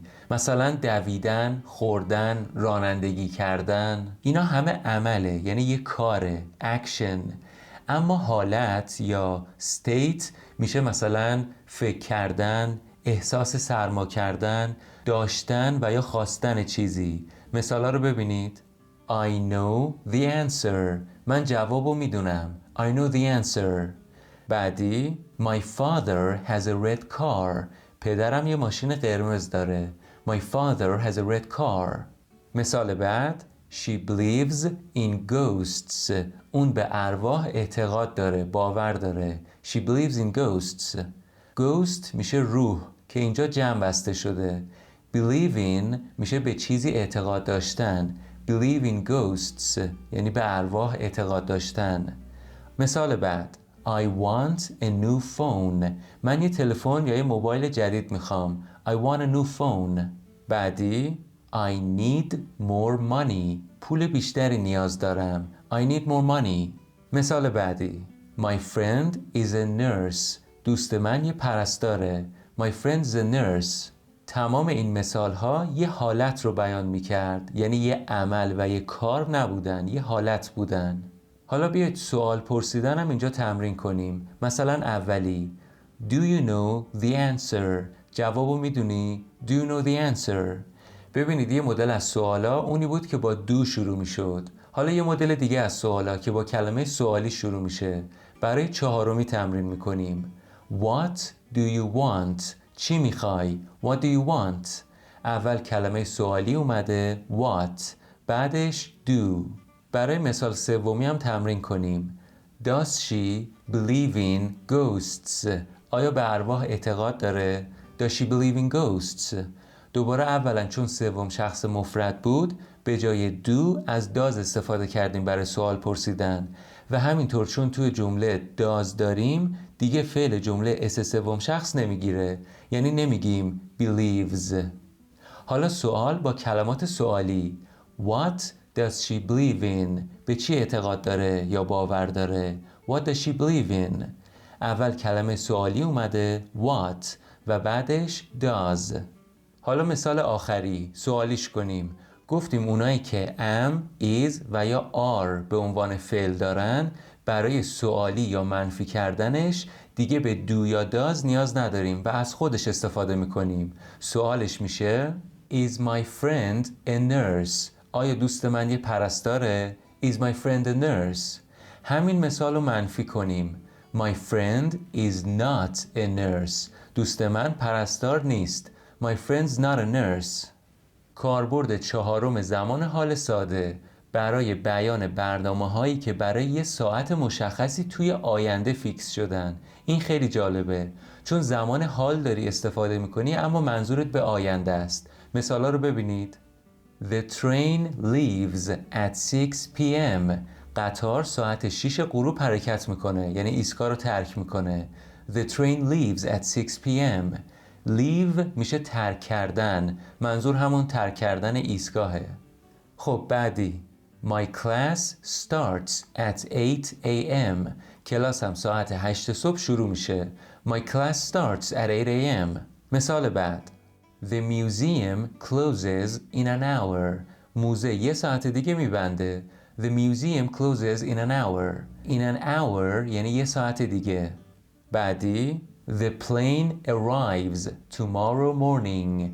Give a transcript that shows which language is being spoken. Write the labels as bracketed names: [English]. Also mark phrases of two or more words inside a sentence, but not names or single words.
[Persian] مثلا دویدن، خوردن، رانندگی کردن، اینا همه عمله، یعنی یه کاره، اکشن. اما حالت یا state میشه مثلا فکر کردن، احساس سرما کردن، داشتن و یا خواستن چیزی. مثالا رو ببینید. [English] I know the answer. [Persian] من جوابو میدونم. [English] I know the answer. بعدی My father has a red car. [Persian] پدرم یه ماشین قرمز داره. [English] My father has a red car. [Persian] مثال بعد [English] She believes in ghosts. [Persian] اون به ارواح اعتقاد داره، باور داره. [English] She believes in ghosts. [Persian] Ghost میشه روح که اینجا جمع بسته شده. [English] Believe in [Persian] میشه به چیزی اعتقاد داشتن. [English] Believe in ghosts [Persian] یعنی به ارواح اعتقاد داشتن. مثال بعد [English] I want a new phone. [Persian] من یه تلفن یا یه موبایل جدید میخوام. [English] I want a new phone. بعدی I need more money. [Persian] پول بیشتری نیاز دارم. [English] I need more money. [Persian] مثال بعدی [English] My friend is a nurse. [Persian] دوست من یه پرستاره. [English] My friend is a nurse. [Persian] تمام این مثال ها یه حالت رو بیان می کرد، یعنی یه عمل و یه کار نبودن، یه حالت بودن. حالا بیایید سوال پرسیدن هم اینجا تمرین کنیم. مثلا اولی [English] Do you know the answer؟ [Persian] جوابو میدونی؟ [English] Do you know the answer؟ [Persian] ببینید یه مدل از سوالا اونی بود که با do شروع می شد. حالا یه مدل دیگه از سوالا که با کلمه سوالی شروع میشه. برای چهارمی تمرین میکنیم. [English] What do you want؟ [Persian] چی میخوای؟ [English] What do you want؟ [Persian] اول کلمه سوالی اومده what، بعدش do. برای مثال سومی هم تمرین کنیم. [English] Does she believe in ghosts؟ [Persian] آیا به ارواح اعتقاد داره؟ [English] Does she believe in ghosts؟ [Persian] دوباره اولا چون سوم شخص مفرد بود به جای do از does استفاده کردیم برای سوال پرسیدن و همینطور چون توی جمله does داریم دیگه فعل جمله اس سوم شخص نمیگیره، یعنی نمیگیم believes. حالا سوال با کلمات سوالی. [English] What does she believe in؟ [Persian] به چی اعتقاد داره یا باور داره؟ [English] What does she believe in؟ [Persian] اول کلمه سوالی اومده what و بعدش does. حالا مثال آخری سوالیش کنیم. گفتیم اونایی که am, is و یا are به عنوان فعل دارن برای سوالی یا منفی کردنش دیگه به do یا does نیاز نداریم و از خودش استفاده میکنیم. سوالش میشه [English] Is my friend a nurse؟ [Persian] آیا دوست من یه پرستاره؟ [English] Is my friend a nurse؟ [Persian] همین مثال رو منفی کنیم. [English] My friend is not a nurse. [Persian] دوست من پرستار نیست. [English] My friend's not a nurse. [Persian] کاربرد چهارم زمان حال ساده برای بیان برنامه هایی که برای یه ساعت مشخصی توی آینده فیکس شدن. این خیلی جالبه چون زمان حال داری استفاده میکنی اما منظورت به آینده است. مثالا رو ببینید. [English] The train leaves at 6 p.m. [Persian] قطار ساعت 6 غروب حرکت میکنه، یعنی ایستگاه رو ترک میکنه. [English] The train leaves at 6 p.m. leave [Persian] میشه ترک کردن، منظور همون ترک کردن ایستگاهه. خب بعدی [English] My class starts at 8 a.m. [Persian] کلاسم ساعت 8 صبح شروع میشه. [English] My class starts at 8 a.m. [Persian] مثال بعد [English] The museum closes in an hour. [Persian] موزه یه ساعت دیگه میبنده. [English] The museum closes in an hour. In an hour [Persian] یعنی یه ساعت دیگه. بعدی [English] The plane arrives tomorrow morning.